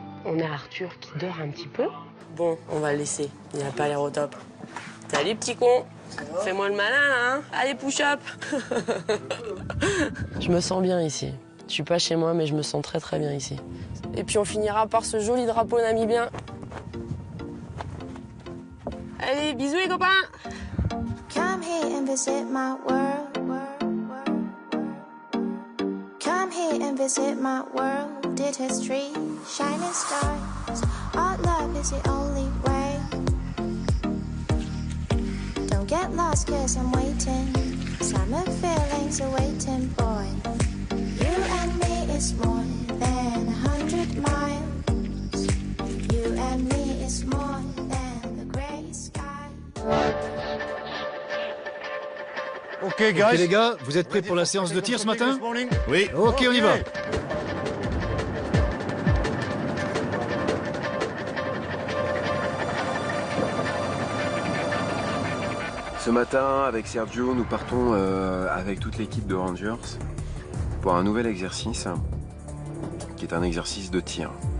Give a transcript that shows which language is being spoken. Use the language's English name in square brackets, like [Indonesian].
[French] On a Arthur qui dort un petit peu. Bon, on va le laisser. Il n'a pas l'air au top. Salut, petit con. Fais-moi le malin, là, hein. Allez, push-up. Je me sens bien ici. Je suis pas chez moi, mais je me sens très très bien ici. Et puis on finira par ce joli drapeau namibien. Allez, bisous les copains. [English] Come here and visit my world. Come here and visit my world. Did history, shining stars. Our love is the only way. Don't get lost 'cause I'm waiting. Summer feelings are waiting, boy. You and me is more than 100 miles. You and me is more than the grey sky. [French] Ok, les gars, vous êtes prêts pour la séance de tir ce matin? Oui. Ok, on y va. Ce matin, avec Sergio, nous partons avec toute l'équipe de Rangers pour un nouvel exercice, qui est un exercice de tir.